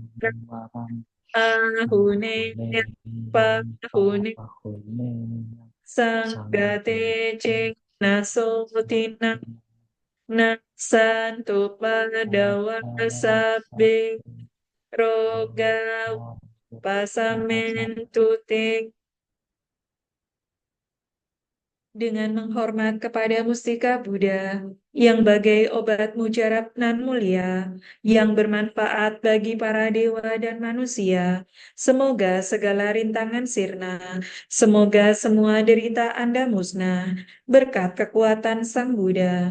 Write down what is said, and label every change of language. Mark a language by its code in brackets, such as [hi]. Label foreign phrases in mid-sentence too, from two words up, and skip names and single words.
[pi] ahune pahune sanggate ceng nasotina nasantu padawa sabe roga pasamentu te [id] dengan menghormat kepada mustika Buddha yang bagai obat mujarab nan mulia yang bermanfaat bagi para dewa dan manusia. Semoga segala rintangan sirna, semoga semua derita Anda musnah berkat kekuatan Sang Buddha.